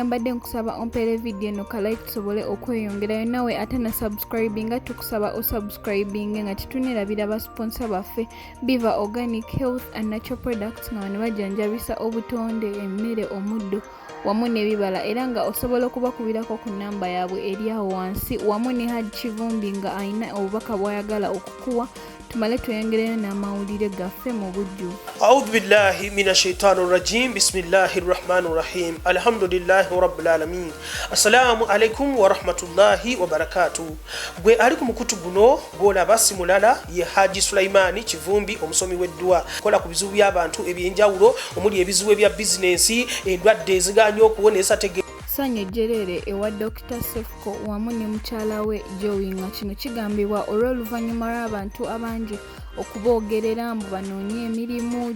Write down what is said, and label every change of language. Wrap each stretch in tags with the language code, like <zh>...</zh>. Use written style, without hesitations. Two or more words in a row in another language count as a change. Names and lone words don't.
<lg>Mbadde nkusaba ompeere video eno ka like tusobole okweyongerayo nawe ate na subscribe nga tukusaba osubscribing nga tetunerabira ba sponsor baffe Biva Organic Health and Natural Products nga bano bajanjabisa obutonde emmere omuddo wamu n'ebibala era nga osobola okubakubirako ku namba yaabwe eri awo wansi wamu ne Hadi Kivumbi nga ayina obubaka bw'ayagala okukuwa tumale tuyongerayo n'amawulire gaffe mu bujjuvu.</lg> <ar>أعوذ بالله من الشيطان الرجيم بسم الله الرحمن الرحيم. الحمد لله رب العالمين السلام عليكم ورحمة الله وبركاته.</ar> <lg>Gwe ali ku mukutu guno gola basi mulala ye Haji Sulaimani Kivumbi omusomi w'eddwa kola ku bizibu by'abantu ebyenjawulo omuli ebizibu ebya business endwadde eziganya okuwonesa tege sanyu jerere ewa Dr Cephco wamu ne mukyala we Jowie nga kino kigambibwa olw'oluvannyuma lw'abantu abangi okuboogerera mbu banoonye emirimu.</lg>